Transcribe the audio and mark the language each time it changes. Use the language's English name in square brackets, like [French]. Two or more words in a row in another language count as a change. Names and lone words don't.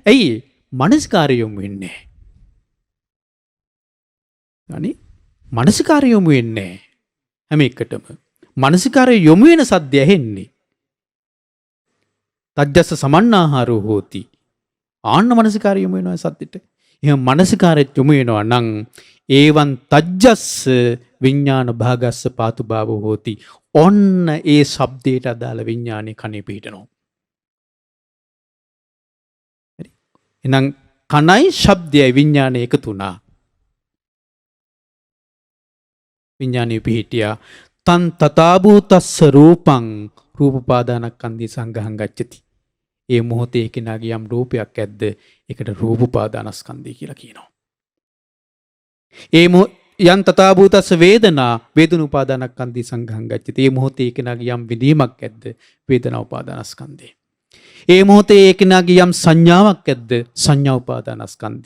[Sinhala] ඇයි? මානසිකාරය යොමු වෙන්නේ නැහැ. අනේ මානසිකාරය යොමු වෙන්නේ නැහැ. හැම එකටම මානසිකාරය යොමු වෙන සද්ද ඇහෙන්නේ. [Pali] තජ්ජස්ස සමන්නාහාරෝ හෝති. [Sinhala] ආන්න මානසිකාරය යොමු වෙනවා සද්දෙට. එහෙනම් මානසිකාරය යොමු වෙනවා නම් ඒවන් [Pali] තජ්ජස්ස විඥාන භාගස්ස පාතු භාවෝ හෝති. [Sinhala] ඔන්න ඒ ශබ්දයට අදාළ විඥානේ කනේ පිහිටනවා. හරි. එහෙනම් කනයි ශබ්දයයි විඥානේ එකතු වුණා. විඥානේ පිහිටියා. [Pali] තන් තථාභූතස්ස රූපං රූපපාදානස්කන්ධී සංඝහං ගච්ඡති. [Sinhala] ඒ මොහොතේ කෙනාගේ යම් රූපයක් ඇද්ද, ඒකට රූපපාදානස්කන්ධය කියලා කියනවා. [Pali] යන් තථාභූතස්ස වේදනා වේදනෝපාදානස්කන්ධී සංඝහං ගච්ඡති. [Sinhala] ඒ මොහොතේ කෙනාගේ යම් විදීමක් ඇද්ද, වේදනා උපාදානස්කන්ධය. ඒ මොහොතේ කෙනාගේ යම් සංඥාවක් ඇද්ද, සංඥා උපාදානස්කන්ධය.